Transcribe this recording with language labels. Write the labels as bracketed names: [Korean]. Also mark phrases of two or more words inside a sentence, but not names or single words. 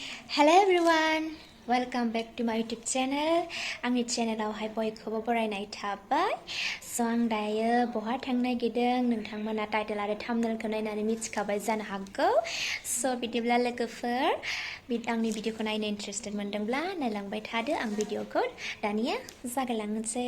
[English] Hello everyone, welcome back to my YouTube channel. [Bodo] आंनि चेनेलावहाय बयखौबो बरायनाय थाबाय। So आं दायो बहा थांनो नागिरदों नोंथांमोना टाइटेल आरो थाम्बनेलखौ नायनानै मिथिखाबाय जानो हागौ। So बिदिब्ला लोगोफोर आंनि भिडिअखौ नायनो इन्टारेस्टेड मोनदोंब्ला नायलांबाय थादो आं भिडिअखौ दानिया जागायलांनोसै।